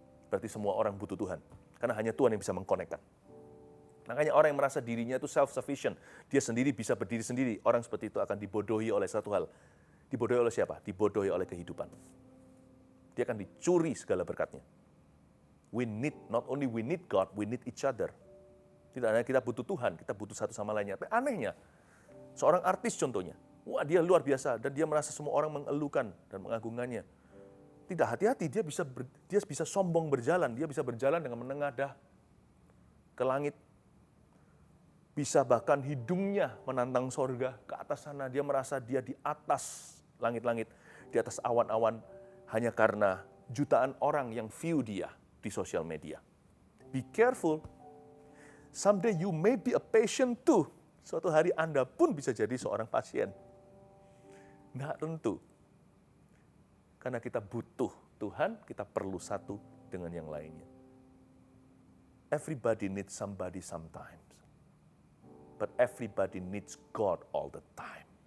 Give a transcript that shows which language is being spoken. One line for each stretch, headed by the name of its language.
Indonesian: Berarti semua orang butuh Tuhan. Karena hanya Tuhan yang bisa mengkonekkan. Makanya orang yang merasa dirinya itu self-sufficient, dia sendiri bisa berdiri sendiri, orang seperti itu akan dibodohi oleh satu hal. Dibodohi oleh siapa? Dibodohi oleh kehidupan. Dia akan dicuri segala berkatnya.
English: Not only we need God, we need each other.
Indonesian: Tidak hanya kita butuh Tuhan, kita butuh satu sama lainnya. Tapi anehnya, seorang artis contohnya, wah dia luar biasa dan dia merasa semua orang mengelukan dan mengagungannya. Tidak hati-hati, dia bisa sombong berjalan, dia bisa berjalan dengan menengadah ke langit. Bisa bahkan hidungnya menantang sorga ke atas sana, dia merasa dia di atas langit-langit, di atas awan-awan, hanya karena jutaan orang yang view dia di sosial media.
English: Be careful. Someday you may be a patient too.
Indonesian: Suatu hari Anda pun bisa jadi seorang pasien. Nggak tentu. Karena kita butuh Tuhan, kita perlu satu dengan yang lainnya.
English: Everybody needs somebody sometimes. But everybody needs God all the time.